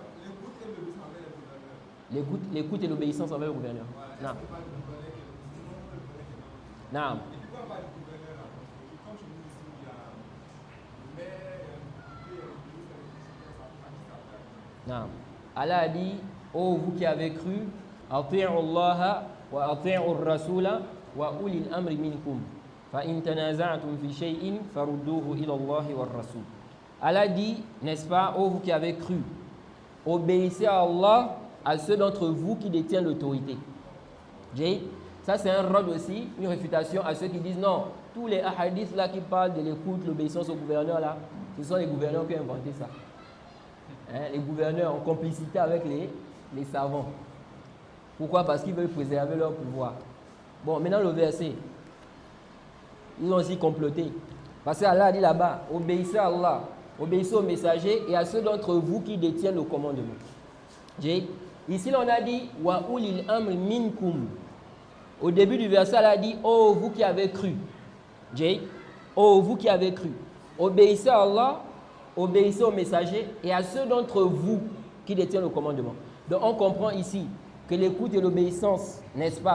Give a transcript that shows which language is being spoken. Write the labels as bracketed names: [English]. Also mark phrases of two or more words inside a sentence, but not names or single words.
[French] L'écoute et l'obéissance envers le gouverneur. Non. Non. Non. Allah a dit, ô vous qui avez cru, [Arabic] أطيعوا الله وأطيعوا الرسول وأولي الأمر منكم. فإن تنازعتم في شيء فردوه إلى الله والرسول. [French] Allah dit, n'est-ce pas, ô vous qui avez cru, obéissez à Allah, à ceux d'entre vous qui détiennent l'autorité. Ça c'est un rod aussi, une réfutation à ceux qui disent non, tous les hadiths là qui parlent de l'écoute, l'obéissance au gouverneur là, ce sont les gouverneurs qui ont inventé ça. Hein, les gouverneurs en complicité avec les savants. Pourquoi? Parce qu'ils veulent préserver leur pouvoir. Bon, maintenant le verset, ils ont aussi comploté. Parce que Allah dit là-bas, obéissez à Allah, obéissez aux messagers et à ceux d'entre vous qui détiennent le commandement. Ici, on a dit [Arabic] وأولي الأمر منكم. [French] Au début du verset, elle a dit oh, vous qui avez cru. Jay, oh, vous qui avez cru. Obéissez à Allah, obéissez aux messagers et à ceux d'entre vous qui détiennent le commandement. Donc, on comprend ici que l'écoute et l'obéissance, n'est-ce pas?